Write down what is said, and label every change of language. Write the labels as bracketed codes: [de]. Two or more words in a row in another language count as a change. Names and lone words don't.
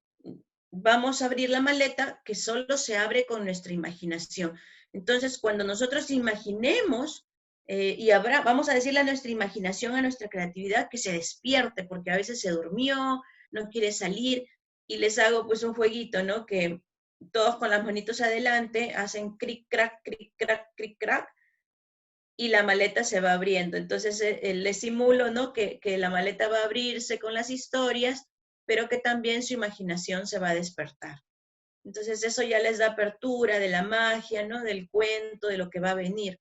[es] Vamos a abrir la maleta que solo se abre con nuestra imaginación. Entonces, cuando nosotros imaginemos, vamos a decirle a nuestra imaginación, a nuestra creatividad, que se despierte, porque a veces se durmió, no quiere salir, y les hago pues un jueguito, ¿no? Que todos con las manitos adelante hacen cric, crac, cric, crac, cric, crac, y la maleta se va abriendo. Entonces, les simulo, ¿no?, que la maleta va a abrirse con las historias, pero que también su imaginación se va a despertar. Entonces eso ya les da apertura de la magia, ¿no?, del cuento, de lo que va a venir.